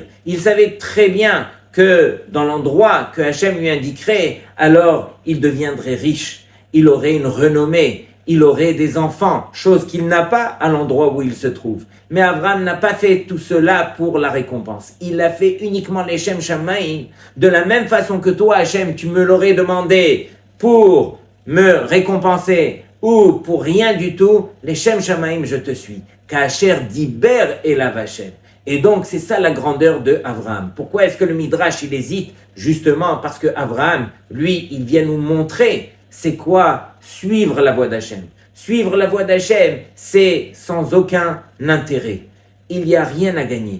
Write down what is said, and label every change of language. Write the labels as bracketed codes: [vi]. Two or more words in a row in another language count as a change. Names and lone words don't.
[fr] Il savait très bien que dans l'endroit que Hachem lui indiquerait, alors il deviendrait riche, il aurait une renommée, il aurait des enfants, chose qu'il n'a pas à l'endroit où il se trouve. Mais Abraham n'a pas fait tout cela pour la récompense. Il a fait uniquement les [he] לשם שמים. [fr] De la même façon que toi, Hachem, tu me l'aurais demandé pour me récompenser ou pour rien du tout, les [he] לשם שמים, [fr] je te suis. [he] כאשר דיבר אליו השם. [fr] Et donc, c'est ça la grandeur de Abraham. Pourquoi est-ce que le Midrash, il hésite? Justement parce que Abraham, lui, il vient nous montrer c'est quoi suivre la voie d'Hachem. Suivre la voie d'Hachem, c'est sans aucun intérêt. Il n'y a rien à gagner.